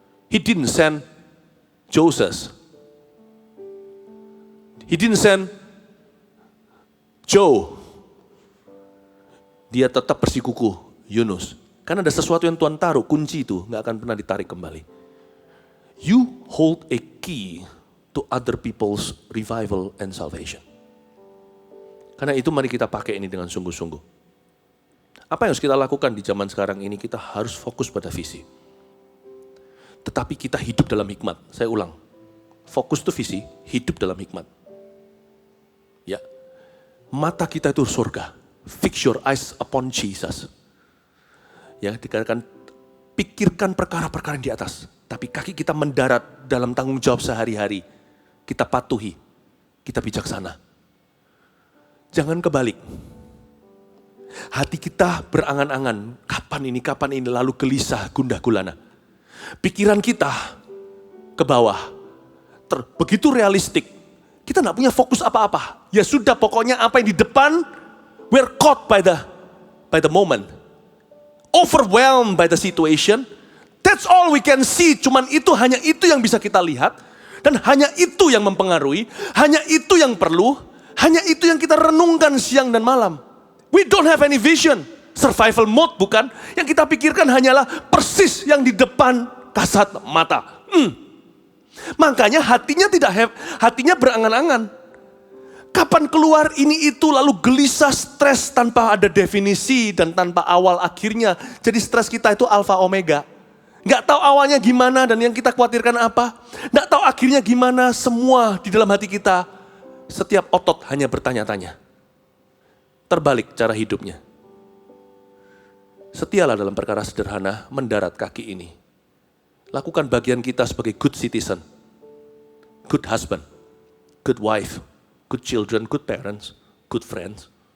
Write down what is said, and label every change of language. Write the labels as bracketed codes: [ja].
[en] He didn't send Joseph. He didn't send Joe. [id] Dia tetap bersikukuh, [en] Yunus. [id] Karena ada sesuatu yang Tuhan taruh, kunci itu gak akan pernah ditarik kembali. [en] You hold a key to other people's revival and salvation. [id] Karena itu mari kita pakai ini dengan sungguh-sungguh. Apa yang harus kita lakukan di zaman sekarang ini? Kita harus fokus pada visi. Tetapi kita hidup dalam hikmat. Saya ulang, fokus itu visi, hidup dalam hikmat. Ya, mata kita itu surga. [en] Fix your eyes upon Jesus. [id] Ya, dikatakan pikirkan perkara-perkara yang di atas. Tapi kaki kita mendarat dalam tanggung jawab sehari-hari. Kita patuhi, kita bijaksana. Jangan kebalik. Hati kita berangan-angan, kapan ini, lalu gelisah, gundah gulana. Pikiran kita ke bawah, begitu realistik. Kita gak punya fokus apa-apa. Ya sudah, pokoknya apa yang di depan, [en] we're caught by the moment. Overwhelmed by the situation. That's all we can see. [id] Cuman hanya itu yang bisa kita lihat. Dan hanya itu yang mempengaruhi. Hanya itu yang perlu. Hanya itu yang kita renungkan siang dan malam. [en] We don't have any vision. [id] Survival mode bukan. Yang kita pikirkan hanyalah persis yang di depan kasat mata. Makanya hatinya berangan-angan. Kapan keluar ini itu, lalu gelisah, stres tanpa ada definisi dan tanpa awal akhirnya. Jadi stres kita itu alfa omega. Gak tahu awalnya gimana dan yang kita khawatirkan apa. Gak tahu akhirnya gimana, semua di dalam hati kita. Setiap otot hanya bertanya-tanya. Terbalik cara hidupnya. Setialah dalam perkara sederhana, mendarat kaki ini. Lakukan bagian kita sebagai [en] good citizen. Good husband. Good wife. Good children, good parents, good friends.